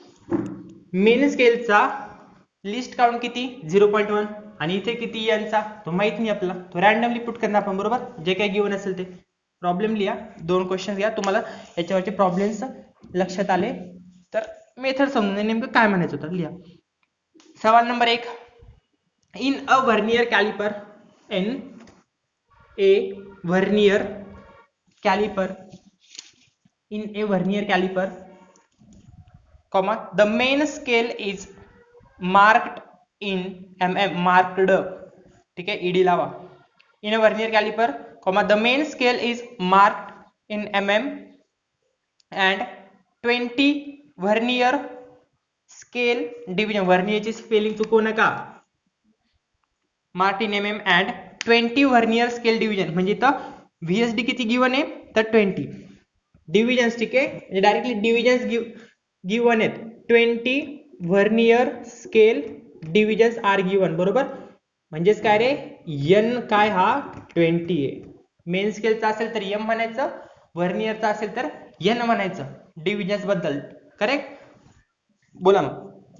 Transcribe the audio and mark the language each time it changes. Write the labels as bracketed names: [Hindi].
[Marathi] Main स्केलचा list count किती? 0.1. आणि इथे किती यांचा तो माहित नाही आपला, तो रॅन्डमली पुट करणार आपण, बरोबर. जे काही गिव्हन असेल ते. प्रॉब्लेम लिहा, 2 क्वेश्चन घ्या. तुम्हाला याच्यावरचे प्रॉब्लेम्स लक्षात आले तर मेथड समजून नेमकं काय म्हणायचं होतं. लिहा. सवाल number 1. [English] in a vernier caliper, in a vernier caliper, in a vernier caliper, comma, the main scale is marked in mm, marked, [Hindi] ठीक है, [Marathi] ed लावा. [English] in a vernier caliper, comma, the main scale is marked in mm and 20 vernier scale division, [Marathi] vernier ची spelling चुकवू नका, [English] marked in mm and 20 vernier scale division. [Marathi] म्हणजे इथं VSD किती given आहे? तर 20 डिव्हिजन्स, ठीक आहे. डायरेक्टली डिव्हिजन्स गिवन आहेत. 20 vernier scale divisions R given, बरोबर. म्हणजेच काय रे? एन काय हा 20 आहे. मेन स्केलचा असेल तर एम म्हणायचं, व्हर्नियरचा असेल तर एन म्हणायचं डिव्हिजन्स बद्दल, करेक्ट. बोला मग.